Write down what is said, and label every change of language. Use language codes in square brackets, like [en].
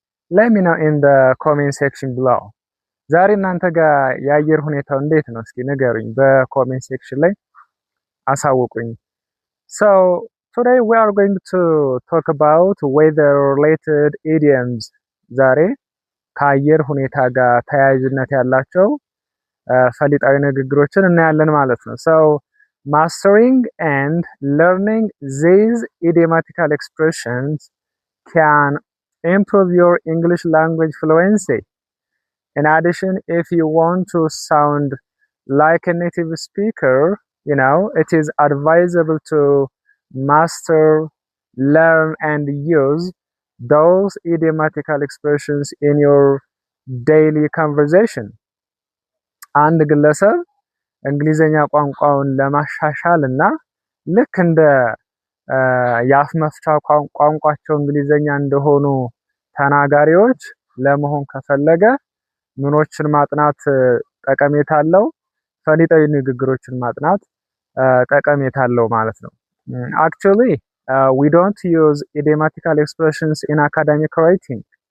[en] Let me know in the comment section below. [am] ዛሬ እናንተ ጋር የአየር ሁኔታው እንዴት ነው? እስኪ ንገሩኝ በኮሜንት ሴክሽን ላይ አሳውቁኝ። [en] So today we are going to talk about weather related idioms. [am] ዛሬ ከአየር ሁኔታ ጋር ተያያዥነት ያላቸው ፈሊጣዊ ንግግሮችን እናያለን ማለት ነው። [en] So mastering and learning these idiomatical expressions can improve your English language fluency. In addition, if you want to sound like a native speaker, it is advisable to master, learn, and use those idiomatical expressions in your daily conversation. [am] አንድ ግለሰብ እንግሊዘኛ ቋንቋውን ለማሻሻል እና ልክ እንደ የአፍ መፍቻ ቋንቋቸው እንግሊዘኛ እንደሆኑ ተናጋሪዎች ለመሆን ከፈለገ ምኖችን ማጥናት ጠቀሜታ አለው፣ ፈሊጣዊ ንግግሮችን ማጥናት ጠቀሜታ አለው ማለት ነው። [en] Actually, we don't use idiomatical expressions in academic writing.